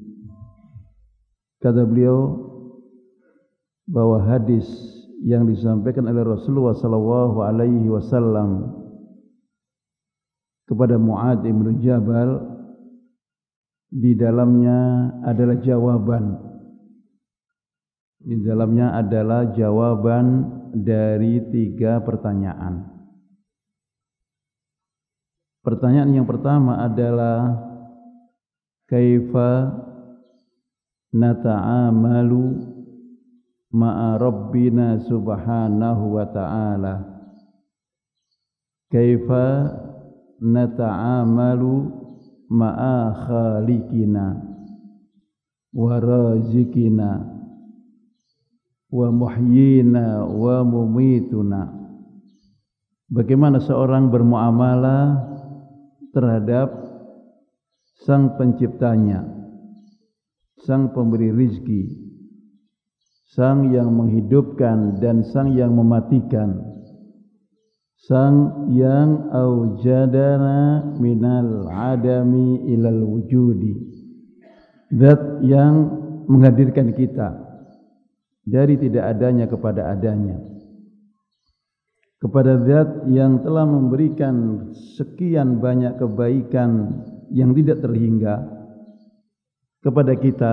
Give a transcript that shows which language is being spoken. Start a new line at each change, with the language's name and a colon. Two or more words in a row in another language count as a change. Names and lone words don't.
Indonesian: Kata beliau bahwa hadis yang disampaikan oleh Rasulullah
Arabic: صلى الله عليه وسلم
Indonesian: kepada Mu'adz bin Jabal, di dalamnya adalah jawaban. Di dalamnya adalah jawaban dari 3 pertanyaan. Pertanyaan yang pertama adalah
Arabic: كيف نتعامل مع ربنا سبحانه وتعالى. كيف نتعامل مع خالقنا ورازقنا ومحيينا ومميتنا.
Indonesian: Bagaimana seorang bermuamalah terhadap sang penciptanya, sang pemberi rizki, sang yang menghidupkan dan sang yang mematikan, sang yang
Arabic: أوجدنا من العدم إلى الوجود,
Indonesian: zat yang menghadirkan kita dari tidak adanya kepada adanya, kepada zat yang telah memberikan sekian banyak kebaikan yang tidak terhingga kepada kita.